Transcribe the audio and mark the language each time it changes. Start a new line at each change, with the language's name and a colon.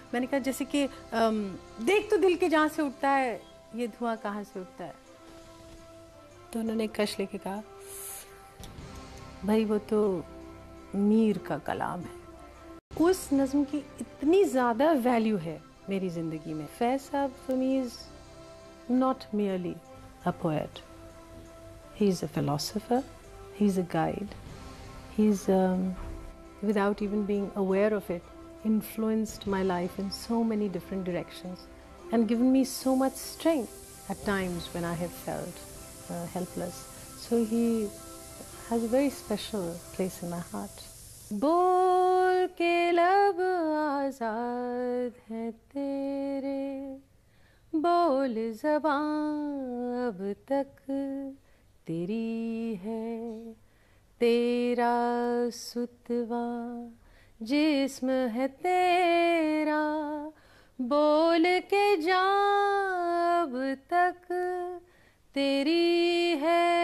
Urdu: میں نے کہا جیسے کہ دیکھ تو دل کے جہاں سے اٹھتا ہے، یہ دھواں کہاں سے اٹھتا ہے. تو انہوں نے کش لے کے کہا بھائی وہ تو میر کا کلام ہے. اس نظم کی اتنی زیادہ ویلیو ہے میری زندگی میں.
English: فیض صاحب for me is not merely a poet. He is a philosopher, he is a guide. He is, without even being aware of it, influenced my life in so many different directions and given me so much strength at times when I have felt helpless. So he has a very special place in my heart.
Urdu: بول کے لب آزاد ہیں تیرے، بول زبان اب تک تیری ہے، تیرا ستوا جسم ہے تیرا، بول کے جان اب تک تیری ہے.